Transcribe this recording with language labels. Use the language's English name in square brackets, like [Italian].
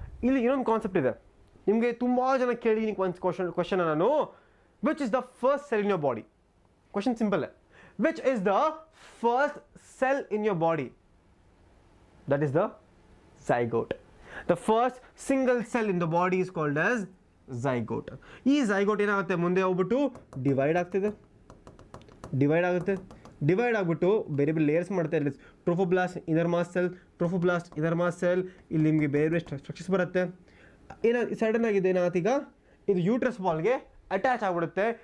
[Kannada] ಇಲ್ಲಿ ಇನ್ನೊಂದು ಕಾನ್ಸೆಪ್ಟ್ ಇದೆ, ನಿಮಗೆ ತುಂಬ ಜನ ಕೇಳಿದ್ದೀನಿ ಒಂದು ಕ್ವಶನ್ ನಾನು. [English] Which is the first cell in your body? Question simple. Which is the first cell in your body? That is the zygote. The first single cell in the body is called as zygote. [Kannada] ಈ zygote ಏನಾಗುತ್ತೆ, ಮುಂದೆ ಹೋಗ್ಬಿಟ್ಟು divide ಆಗುತ್ತೆ. Divide ಆಗಿಬಿಟ್ಟು ಬೇರೆ ಬೇರೆ layers ಮಾಡುತ್ತೆ. ಇಲ್ಲಿ ಟ್ರೋಫೋಬ್ಲಾಸ್ಟ್ ಇನರ್ ಮಾಸ್ ಸೆಲ್, ಇಲ್ಲಿ ನಿಮಗೆ ಬೇರೆ ಬೇರೆ ಸ್ಟ್ರಕ್ಚರ್ಸ್ ಬರುತ್ತೆ. ಸಡನ್ ಆಗಿದೆ ಏನಾಗುತ್ತೆ, ಈಗ ಇದು ಯೂಟ್ರಸ್ ವಾಲ್ಗೆ ಅಟ್ಯಾಚ್ ಆಗಿಬಿಡುತ್ತೆ.